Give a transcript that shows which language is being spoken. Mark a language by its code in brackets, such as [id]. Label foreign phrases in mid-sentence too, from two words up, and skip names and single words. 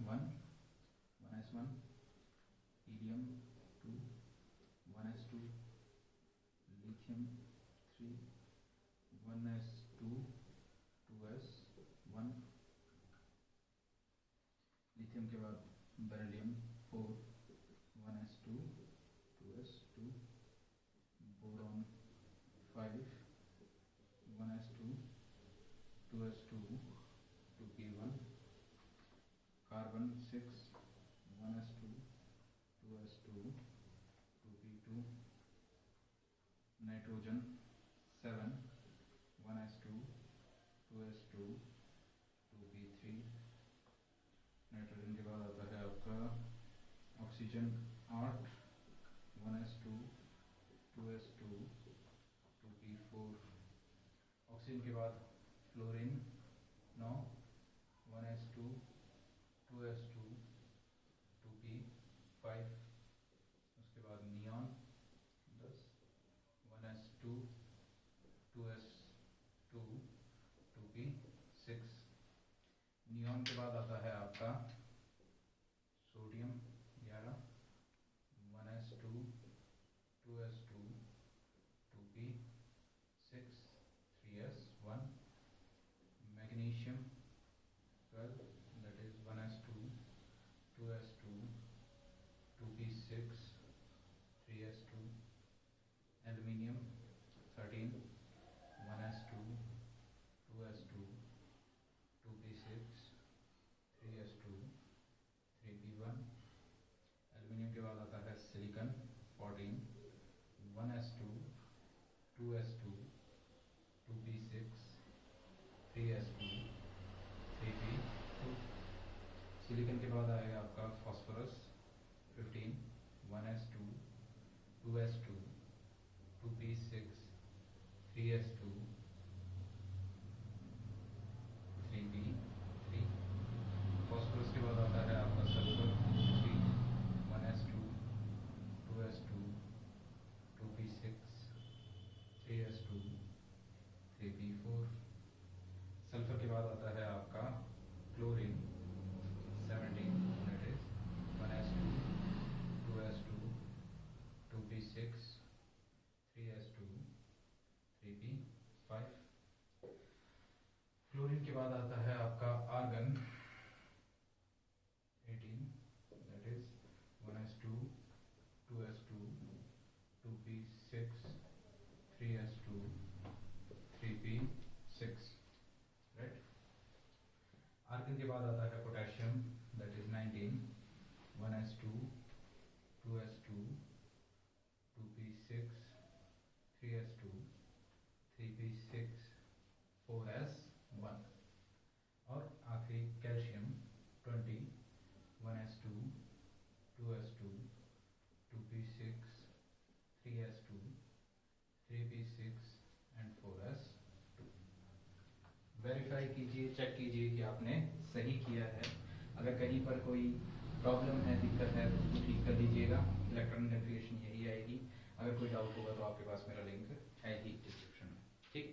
[hi] 1s1, हीलियम 2, 1s2, लिथियम 3, 1s2, 2s1, लिथियम के बाद बेरिलियम 4, 1s2, 2s2, बोरॉन 5, 1s2, 2s2, 2p1, कार्बन 6, 1s2, 2s2, 2p2, नाइट्रोजन 7, 1s2, 2s2, 2p3, नाइट्रोजन के बाद आता है आपका ऑक्सीजन 8, 1s2, 2s2, 2p4, ऑक्सीजन के बाद फ्लोरीन 9, 1s2, 2s2, 2p5, उसके बाद नियॉन 10, 1s2, 2s2, 2p6, नियॉन के बाद आता है आपका सोडियम 11, 1s2, 2s2, 2p6, 3s1, मैग्नीशियम 12, [en] that is 1s2, 2s2, 2p6, 3s2, aluminium 13, 1s2, 2s2, 2p6, 3s2, [hi] 3p1, एल्यूमिनियम के बाद आता है सिलिकॉन 14, 1s2, 2s2, 2p6, 3s2, 3p2, सिलिकॉन के बाद आएगा आपका फास्फोरस 15, 1s2, 2s2, 2p6, 3s2, 3p3, फास्फोरस के बाद आता है आपका सल्फर 3, 1s2, 2s2, 2p6, 3s2, 3p4, सल्फर के बाद आता है आपका क्लोरीन 17, [en] that is 1s2, 2s2, 2p6, 3s2, [hi] 3p5, फ्लोरीन के बाद आता है आपका आर्गन 18, [en] that is 1s2, 2s2, 2p6, 3s2, 3p6, right। [hi] आर्गन के बाद आता है पोटेशियम, [en] that is 19, 1s2, 2s2, 2p6, 3s2, 3p6, 4s1, [hi] और आखिरी कैल्शियम 20, 1s2, 2s2, 2p6, 3s2, 3p6 एंड 4s2। वेरीफाई कीजिए, चेक कीजिए कि आपने सही किया है। अगर कहीं पर कोई प्रॉब्लम है, दिक्कत है, तो उसको ठीक कर लीजिएगा। [en] electronic configuration [hi] यही आएगी। अगर कोई डाउट होगा तो आपके पास मेरा लिंक है ही डिस्क्रिप्शन में, ठीक।